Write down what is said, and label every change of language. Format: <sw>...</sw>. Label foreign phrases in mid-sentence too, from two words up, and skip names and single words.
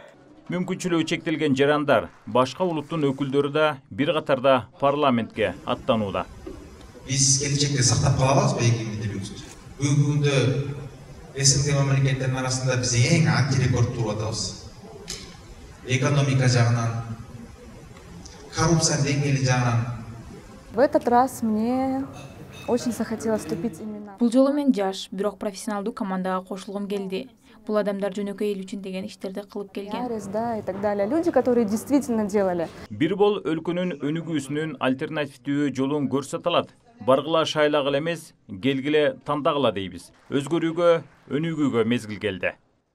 <ky>Мүмкүнчүлүгү чектелген жарандар, башка улуттун өкүлдөрү да бир катарда парламентке аттанууда. Биз келечекте сактап кала алабызбы эгемендүүлүгүбүздү? Бүгүнкү күндө СНГ мамлекеттеринин арасында биз эң антирекорд туруп атабыз. Экономика жагынан, коррупция деңгээли жагынан.</ky> <ru>В этот раз мне очень захотелось вступить именно.</ru> <ky>Бул жолу мен жаш, бирок профессионалдуу командага кошулгум келди. Бул адамдар жөнөкөй эл үчүн деген иштерди кылып келген.</ky> <ru>Да, и так далее. Люди, которые действительно делали.</ru> <ky>Бир Бол өлкөнүн өнүгүүсүнүн альтернативдүү жолун көрсөтө алат. Баргыла шайлагыла эмес, келгиле тандагыла дейбиз. Өзгөрүүгө, өнүгүүгө мезгил келди.</ky>